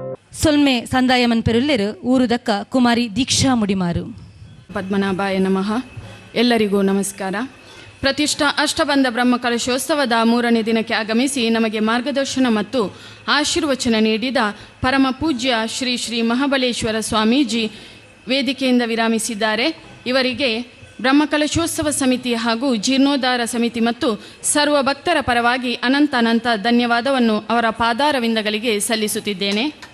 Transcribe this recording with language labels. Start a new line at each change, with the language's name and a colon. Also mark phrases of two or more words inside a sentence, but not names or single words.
Tulu: ಸೊಲ್ಮೆ ಸಂದಾಯಮನ್ ಪೆರುಲ್ಲೆರು ಊರುದಕ್ಕ ಕುಮಾರಿ ದೀಕ್ಷಾ ಮುಡಿಮಾರು.
Sanskrit: ಪದ್ಮನಾಭಾಯ ನಮಃ.
Kannada: ಎಲ್ಲರಿಗೂ ನಮಸ್ಕಾರ. ಪ್ರತಿಷ್ಠಾ ಅಷ್ಟಬಂಧ ಬ್ರಹ್ಮಕಲಶೋತ್ಸವದ 3ನೇ ದಿನಕ್ಕೆ ಆಗಮಿಸಿ ನಮಗೆ ಮಾರ್ಗದರ್ಶನ ಮತ್ತು ಆಶೀರ್ವಚನ ನೀಡಿದ ಪರಮ ಪೂಜ್ಯ ಶ್ರೀ ಶ್ರೀ ಮಹಾಬಲೇಶ್ವರ ಸ್ವಾಮೀಜಿ ವೇದಿಕೆಯಿಂದ ವಿರಾಮಿಸಿದ್ದಾರೆ. ಇವರಿಗೆ ಬ್ರಹ್ಮಕಲಶೋತ್ಸವ ಸಮಿತಿ ಹಾಗೂ ಜೀರ್ಣೋದ್ಧಾರ ಸಮಿತಿ ಮತ್ತು ಸರ್ವ ಭಕ್ತರ ಪರವಾಗಿ ಅನಂತ ಧನ್ಯವಾದವನ್ನು ಅವರ ಪಾದಾರವಿಂದಗಳಿಗೆ ಸಲ್ಲಿಸುತ್ತಿದ್ದೇನೆ.